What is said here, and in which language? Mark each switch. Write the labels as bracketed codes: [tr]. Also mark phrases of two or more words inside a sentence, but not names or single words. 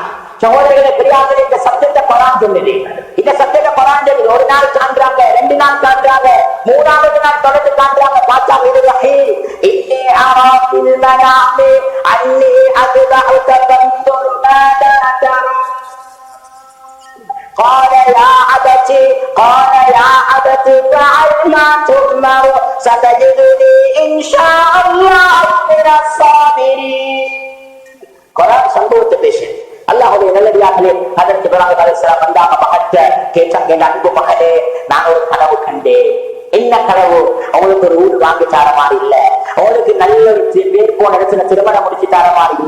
[ta] சகோதரர்களை பெரியார்கள், இந்த சத்தத்தை குர்ஆன் சொல்லுது. இந்த சத்தத்தை குர்ஆன் சொல்லுது. 1 நாள் காண்றாங்க, 2 நாள் காண்றாங்க, 3வது நாள் தொடர்ந்து காண்றாங்க. பார்த்தா இது வஹீ, [ar] إني أرى في المنام أني أذبحك فانظر ماذا ترى. قال يا أبتي فعل ما تؤمر ستجدني إن شاء الله من الصابرين. [ta] குர்ஆன் சம்பவத்தை பேசுது. அல்லாஹ்வுடைய நல்லடியார்களே, ஹஜ்ரத் இப்ராஹிம் அலைஹிஸ்ஸலாம் வந்தாங்க. மகத்த கேட்டாங்க, என் அன்பு மகனே, நான் ஒரு கனவு கண்டேன். என்ன கனவு? அவங்களுக்கு ஒரு வீடு வாங்கி தர மாதிரி இல்ல, உங்களுக்கு நல்ல ஒரு பேர் போன இடத்துல திருமணம் முடிச்சு தர மாதிரி இல்ல.